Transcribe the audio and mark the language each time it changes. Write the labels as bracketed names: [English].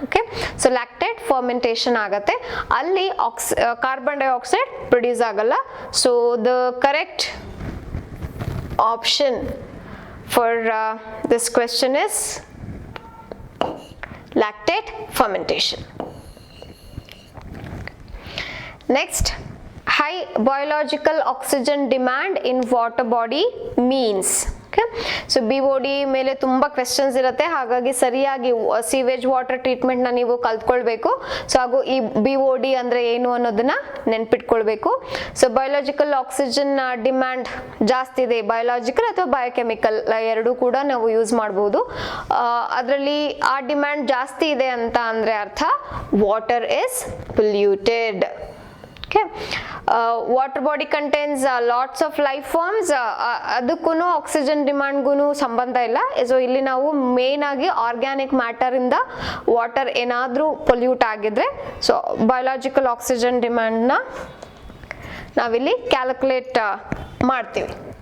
[Kannada] Okay, so lactate fermentation ಆಗತ್ತೆ, ಅಲ್ಲಿ carbon dioxide produce ಆಗಲ್ಲ. [English] So the correct option for this question is lactate fermentation. Next, high biological oxygen demand in water body means. [Kannada] Okay, so BOD ಮೇಲೆ ತುಂಬ questions ಇರುತ್ತೆ, ಹಾಗಾಗಿ ಸರಿಯಾಗಿ sewage water ಟ್ರೀಟ್ಮೆಂಟ್ನ ನೀವು ಕಲ್ತ್ಕೊಳ್ಬೇಕು. So ಹಾಗೂ ಈ BOD ಅಂದರೆ ಏನು ಅನ್ನೋದನ್ನ ನೆನ್ಪಿಟ್ಕೊಳ್ಬೇಕು. ಸೊ ಬಯೋಲಾಜಿಕಲ್ ಆಕ್ಸಿಜನ್ ಡಿಮ್ಯಾಂಡ್ ಜಾಸ್ತಿ ಇದೆ, ಬಯೋಲಾಜಿಕಲ್ ಅಥವಾ ಬಯೋಕೆಮಿಕಲ್ ಎರಡೂ ಕೂಡ ನಾವು ಯೂಸ್ ಮಾಡ್ಬೋದು. ಅದರಲ್ಲಿ ಆ ಡಿಮ್ಯಾಂಡ್ ಜಾಸ್ತಿ ಇದೆ ಅಂತ ಅಂದರೆ ಅರ್ಥ [English] Water is polluted. Okay, water body contains lots of life forms. [Kannada] ಅದಕ್ಕೂ ಆಕ್ಸಿಜನ್ ಡಿಮ್ಯಾಂಡ್ಗೂ ಸಂಬಂಧ ಇಲ್ಲ. ಸೊ ಇಲ್ಲಿ ನಾವು ಮೇನ್ ಆಗಿ ಆರ್ಗ್ಯಾನಿಕ್ ಮ್ಯಾಟರ್ ಇಂದ ವಾಟರ್ ಏನಾದರೂ ಪೊಲ್ಯೂಟ್ ಆಗಿದ್ರೆ ಸೊ ಬಯೋಲಾಜಿಕಲ್ ಆಕ್ಸಿಜನ್ ಡಿಮ್ಯಾಂಡ್ನ ನಾವಿಲ್ಲಿ ಕ್ಯಾಲ್ಕುಲೇಟ್ ಮಾಡ್ತೀವಿ.